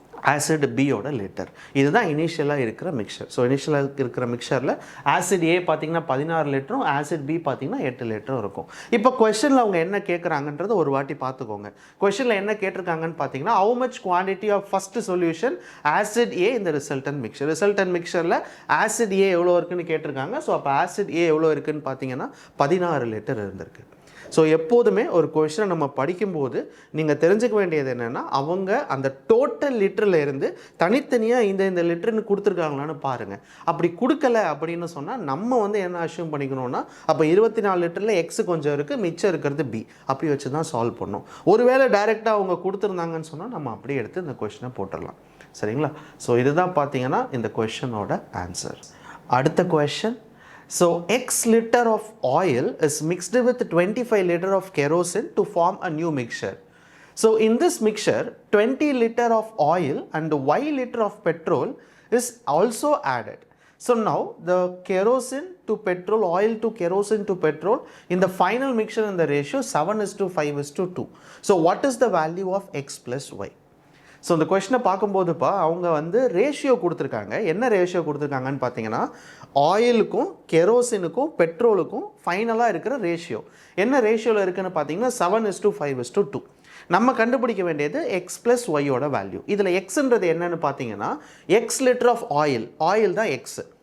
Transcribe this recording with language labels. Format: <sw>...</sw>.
<ta>Acid பியோட litre. இதுதான் இனிஷியலாக இருக்கிற மிக்சர். ஸோ இனிஷியலாக இருக்கிற மிக்சரில் ஆசிட் ஏ பார்த்தீங்கன்னா 16 லிட்டரும் ஆசிட் பி பார்த்தீங்கன்னா 8 லிட்டரும் இருக்கும். இப்போ கொஸ்டினில் அவங்க என்ன கேட்குறாங்கன்றது ஒரு வாட்டி பார்த்துக்கோங்க. கொஸ்டினில் என்ன கேட்டிருக்காங்கன்னு பார்த்தீங்கன்னா</ta> <en>how much quantity of first solution acid A in the resultant mixture.</en> <ta>Resultant மிக்சரில் acid ஏ எவ்வளோ இருக்குன்னு கேட்டிருக்காங்க. ஸோ அப்போ ஆசிட் ஏ எவ்வளோ இருக்குன்னு பார்த்தீங்கன்னா 16 லிட்டர் இருந்திருக்கு. ஸோ எப்போதுமே ஒரு கொஷனை நம்ம படிக்கும்போது நீங்கள் தெரிஞ்சுக்க வேண்டியது என்னென்னா அவங்க அந்த டோட்டல் லிட்டரில் இருந்து தனித்தனியாக இந்த லிட்டருன்னு கொடுத்துருக்காங்களான்னு பாருங்கள். அப்படி கொடுக்கல அப்படின்னு சொன்னால் நம்ம வந்து என்ன அஷ்யூம் பண்ணிக்கணும்னா அப்போ 24 லிட்டரில் எக்ஸ் கொஞ்சம் இருக்குது, மிச்சம் இருக்கிறது பி, அப்படி வச்சு தான் சால்வ் பண்ணணும். ஒருவேளை டைரெக்டாக அவங்க கொடுத்துருந்தாங்கன்னு சொன்னால் நம்ம அப்படியே எடுத்து இந்த கொஷனை போட்டுடலாம். சரிங்களா? ஸோ இதுதான் பார்த்தீங்கன்னா இந்த கொஷனோட ஆன்சர். அடுத்த question.</ta> <en>So X liter of oil is mixed with 25 liter of kerosene to form a new mixture. So in this mixture 20 liter of oil and Y liter of petrol is also added. So now the kerosene to petrol, oil to kerosene to petrol in the final mixture in the ratio 7:5:2. So what is the value of X plus Y?</en> <ta>So இந்த கொஷனை பார்க்கும்போதுப்பா அவங்க வந்து ratio கொடுத்துருக்காங்க. என்ன ratio கொடுத்துருக்காங்கன்னு பார்த்தீங்கன்னா ஆயிலுக்கும் கெரோசினுக்கும் பெட்ரோலுக்கும் ஃபைனலாக இருக்கிற ratio என்ன ரேஷியோவில் இருக்குதுன்னு பார்த்தீங்கன்னா 7:5:2. நம்ம கண்டுபிடிக்க வேண்டியது எக்ஸ் ப்ளஸ் ஒய்யோட வேல்யூ. இதில் எக்ஸ்ன்றது என்னன்னு பார்த்தீங்கன்னா எக்ஸ் லிட்டர் ஆஃப் ஆயில் தான் எக்ஸ்.</ta>